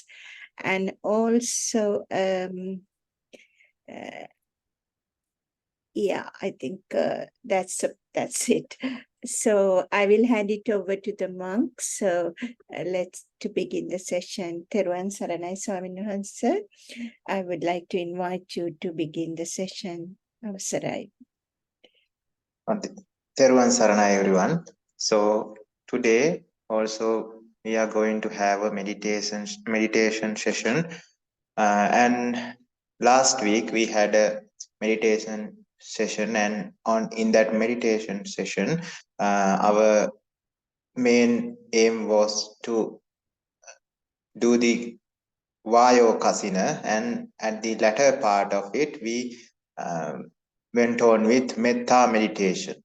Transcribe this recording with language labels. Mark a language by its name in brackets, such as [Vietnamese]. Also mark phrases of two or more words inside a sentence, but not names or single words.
[English] And also, yeah, I think that's it. So I will hand it over to the monks. So let's to begin the session. [Sinhala] තෙරුවන් සරණයි ස්වාමීන් වහන්සේ, [English] I would like to invite you to begin the session. [Sinhala] Avasarai. තෙරුවන් සරණයි, [English] everyone. So today also we are going to have a meditation session. And last week we had a meditation session, and in that meditation session, our main aim was to do the [Pali] Vayo Kasina, [English] and at the latter part of it, we went on with Metta meditation.